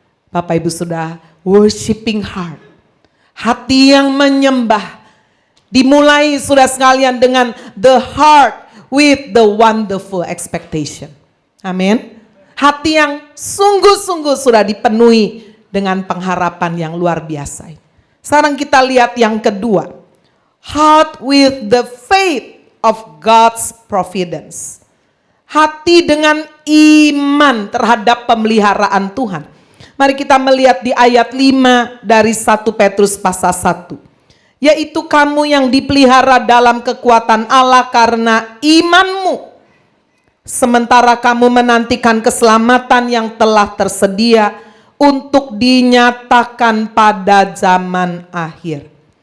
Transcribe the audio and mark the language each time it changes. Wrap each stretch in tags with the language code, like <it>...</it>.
<id>Bapak Ibu sudah</id> <en>worshiping heart.</en> <id>Hati yang menyembah. Dimulai sudah sekalian dengan</id> <en>the heart with the wonderful expectation.</en> <id>Amin. Hati yang sungguh-sungguh sudah dipenuhi dengan pengharapan yang luar biasa. Sekarang kita lihat yang kedua.</id> <en>Heart with the faith of God's providence.</en> <id>Hati dengan iman terhadap pemeliharaan Tuhan. Mari kita melihat di ayat 5 dari 1 Petrus pasal 1. Yaitu kamu yang dipelihara dalam kekuatan Allah karena imanmu. Sementara kamu menantikan keselamatan yang telah tersedia untuk dinyatakan pada zaman akhir.</id>